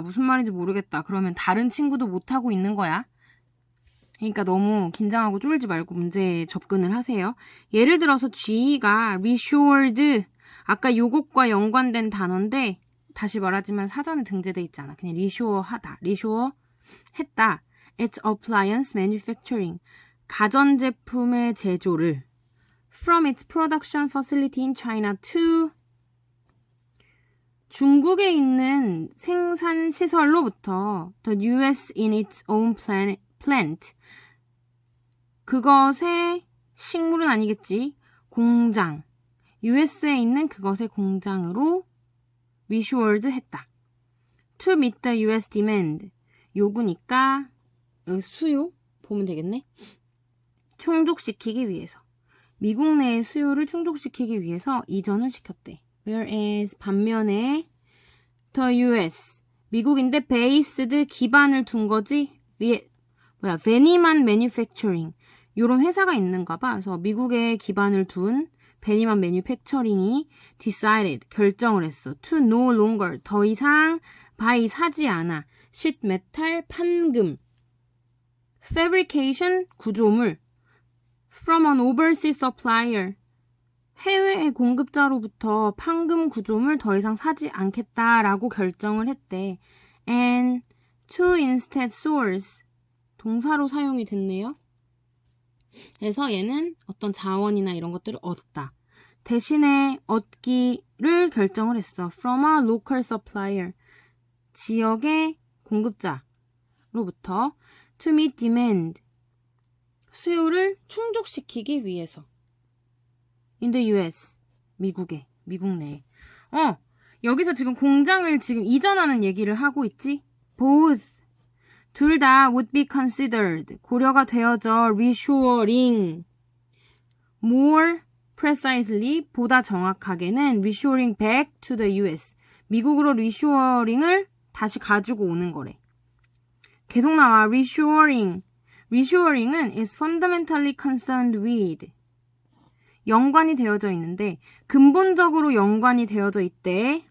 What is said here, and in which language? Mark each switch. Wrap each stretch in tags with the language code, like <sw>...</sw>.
<ko>무슨 말인지 모르겠다. 그러면 다른 친구도 못하고 있는 거야. 그러니까 너무 긴장하고 쫄지 말고 문제에 접근을 하세요. 예를 들어서 G가 reshored. 아까 요것과 연관된 단어인데 다시 말하지만 사전에 등재돼 있잖아. 그냥 리쇼어하다. 리쇼어 했다.</ko> <en>It's appliance manufacturing.</en> <ko>가전제품의 제조를</ko> <en>from its production facility in China to</en> <ko>중국에 있는 생산시설로부터</ko> <en>the US in its own plant.</en> <ko>그것의 식물은 아니겠지. 공장. US에 있는 그것의 공장으로 reshored 했다.</ko> <en>To meet the US demand.</en> <ko>요구니까 여기 수요 보면 되겠네. 충족시키기 위해서. 미국 내의 수요를 충족시키기 위해서 이전을 시켰대.</ko> <en>Whereas</en> <ko>반면에 the US 미국인데</ko> <en>based</en> <ko>기반을 둔 거지. 베니만 manufacturing 요런 회사가 있는가 봐. 그래서 미국에 기반을 둔 베니만 매뉴팩처링이 decided 결정을 했어.</ko> <en>to no longer</en> <ko>더 이상</ko> <en>buy</en> <ko>사지 않아.</ko> <en>sheet metal 판금.</en> <ko>fabrication 구조물.</ko> <en>from an overseas supplier</en> <ko>해외의 공급자로부터 판금 구조물 더 이상 사지 않겠다라고 결정을 했대.</ko> <en>and to instead source</en> <ko>동사로 사용이 됐네요. 그래서 얘는 어떤 자원이나 이런 것들을 얻었다. 대신에 얻기를 결정을 했어.</ko> <en>From a local supplier.</en> <ko>지역의 공급자로부터</ko> <en>to meet demand.</en> <ko>수요를 충족시키기 위해서.</ko> <en>In the US.</en> <ko>미국 내에. 여기서 지금 공장을 지금 이전하는 얘기를 하고 있지?</ko> <en>Both.</en> <ko>둘 다</ko> <en>would be considered.</en> <ko>고려가 되어져 reshoring.</ko> <en>More precisely,</en> <ko>보다 정확하게는</ko> <en>reshoring back to the US.</en> <ko>미국으로 reshoring을 다시 가지고 오는 거래. 계속 나와. reshoring.</ko> <en>reshoring은 is fundamentally concerned with.</en> <ko>연관이 되어져 있는데 근본적으로 연관이 되어져 있대.</ko>